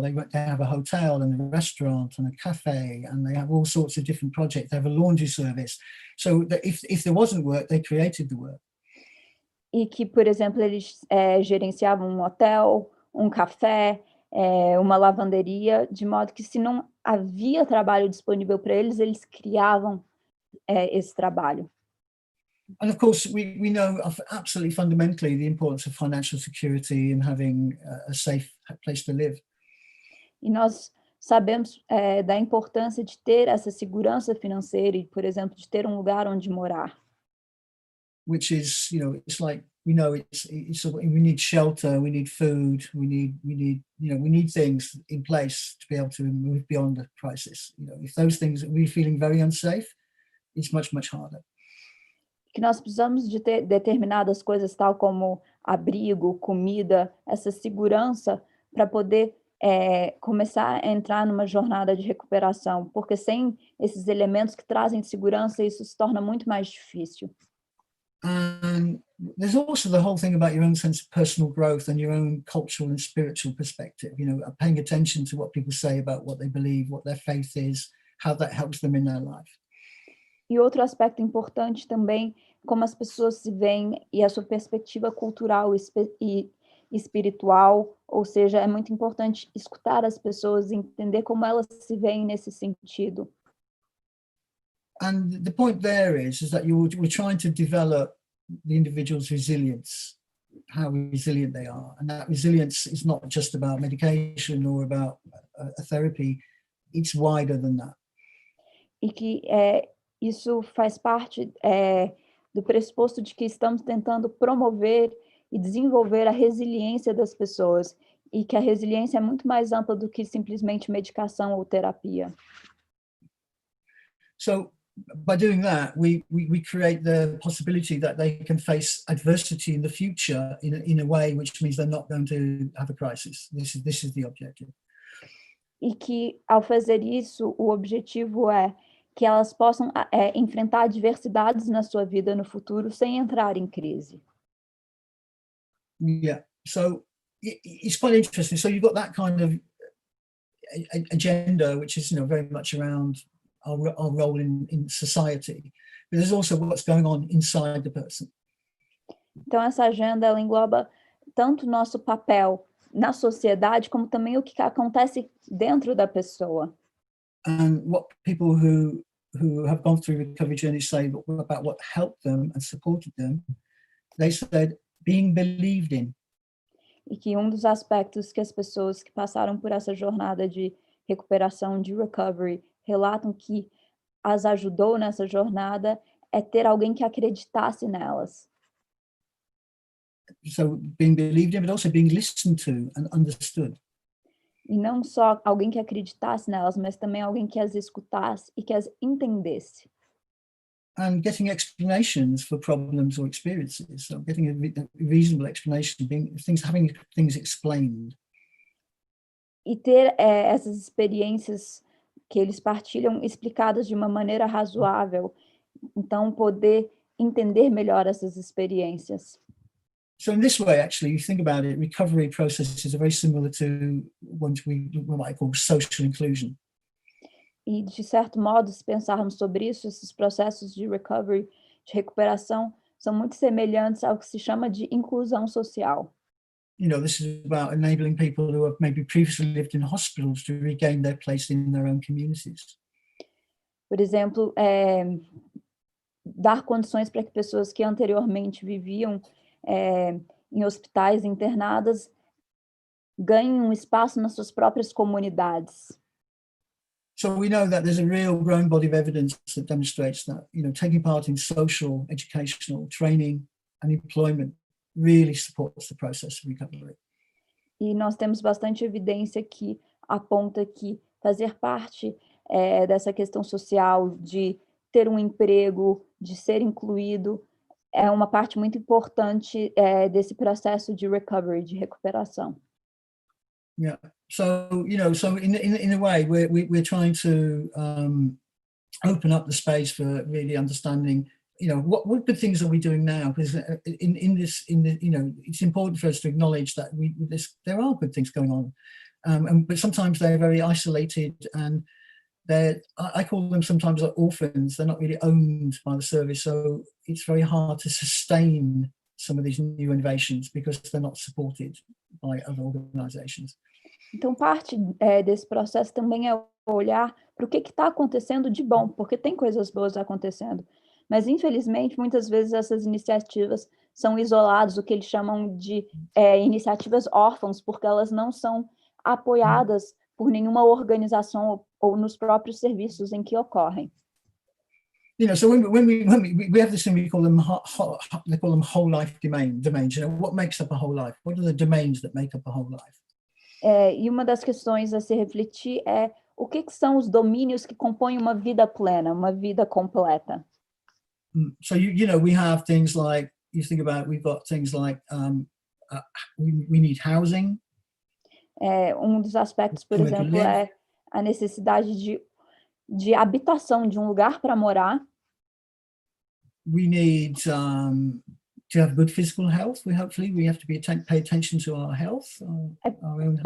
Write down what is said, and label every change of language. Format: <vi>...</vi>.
<en>They have a hotel and a restaurant and a cafe, and they have all sorts of different projects. They have a laundry service. So that if there wasn't work, they created the work.</en> <pt>E que, por exemplo, eles gerenciavam um hotel, um café, uma lavanderia, de modo que se não havia trabalho disponível para eles, eles criavam esse trabalho.</pt> <en>And of course, we know absolutely fundamentally the importance of financial security and having a safe place to live.</en> <pt>E nós sabemos da importância de ter essa segurança financeira e, por exemplo, de ter um lugar onde morar.</pt> <en>Which is, it's like, we need shelter, we need food, we need things in place to be able to move beyond the crisis. If those things we're feeling very unsafe, it's much, much harder.</en> <pt>Que nós precisamos de ter determinadas coisas, tal como abrigo, comida, essa segurança, para poder começar a entrar numa jornada de recuperação, porque sem esses elementos que trazem segurança, isso se torna muito mais difícil.</pt> <en>And there's also the whole thing about your own sense of personal growth and your own cultural and spiritual perspective, paying attention to what people say about what they believe, what their faith is, how that helps them in their life.</en> <pt>E outro aspecto importante também, como as pessoas se veem e a sua perspectiva cultural e espiritual, ou seja, é muito importante escutar as pessoas e entender como elas se veem nesse sentido.</pt> <en>And the point there is that we're trying to develop the individual's resilience, how resilient they are. And that resilience is not just about medication or about a therapy, it's wider than that.</en> <pt>E que isso faz parte do pressuposto de que estamos tentando promover e desenvolver a resiliência das pessoas, e que a resiliência é muito mais ampla do que simplesmente medicação ou terapia.</pt> <en>So, by doing that, we create the possibility that they can face adversity in the future in a way which means they're not going to have a crisis. This is the objective.</en> <pt>E que, ao fazer isso, o objetivo é que elas possam enfrentar adversidades na sua vida no futuro sem entrar em crise.</pt> <en>Yeah, so it's quite interesting. So you've got that kind of agenda, which is, very much around our role in society, but there's also what's going on inside the person.</en> <pt>Então essa agenda ela engloba tanto o nosso papel na sociedade como também o que acontece dentro da pessoa.</pt> <en>And what people who have gone through recovery journeys say about what helped them and supported them, they said being believed in.</en> <pt>E que um dos aspectos que as pessoas que passaram por essa jornada de recuperação, de recovery, relatam que as ajudou nessa jornada é ter alguém que acreditasse nelas.</pt> <en>So being believed in, but also being listened to and understood.</en> <pt>E não só alguém que acreditasse nelas, mas também alguém que as escutasse e que as entendesse.</pt> <en>And getting explanations for problems or experiences. So getting a reasonable explanation, having things explained.</en> <pt>E ter essas experiências que eles partilham explicadas de uma maneira razoável. Então, poder entender melhor essas experiências.</pt> <en>So in this way, actually, you think about it, recovery processes are very similar to ones we might call social inclusion.</en> <pt>E, de certo modo, se pensarmos sobre isso, esses processos de recovery, de recuperação, são muito semelhantes ao que se chama de inclusão social.</pt> <en>This is about enabling people who have maybe previously lived in hospitals to regain their place in their own communities.</en> <pt>Por exemplo, dar condições para que pessoas que anteriormente viviam em hospitais internadas ganhem um espaço nas suas próprias comunidades.</pt> <en>So we know that there's a real growing body of evidence that demonstrates that, taking part in social, educational, training and employment really supports the process of recovery.</en> <pt>E nós temos bastante evidência que aponta que fazer parte dessa questão social, de ter um emprego, de ser incluído, é uma parte muito importante desse processo de recovery, de recuperação.</pt> <en>Yeah. So so in a way, we're trying to open up the space for really understanding. What good things are we doing now? Because it's important for us to acknowledge that there are good things going on, but sometimes they're very isolated, and I call them sometimes like orphans. They're not really owned by the service, so it's very hard to sustain some of these new innovations because they're not supported by other organizations.</en> <pt>Então, parte desse processo também é olhar para o que está acontecendo de bom, porque tem coisas boas acontecendo. Mas, infelizmente, muitas vezes essas iniciativas são isoladas, o que eles chamam de iniciativas órfãos, porque elas não são apoiadas por nenhuma organização ou nos próprios serviços em que ocorrem.</pt> <en>So when we have this thing, we call them they call them whole life domains. What makes up a whole life? What are the domains that make up a whole life?</en> <pt>E uma das questões a se refletir é o que são os domínios que compõem uma vida plena, uma vida completa.</pt> <en>So we have things like, you think about, we've got things like we need housing.</en> <pt>Um dos aspectos, por exemplo, é a necessidade de habitação, de um lugar para morar.</pt> <en>We need to have good physical health. We have to pay attention to our health, our own health.</en>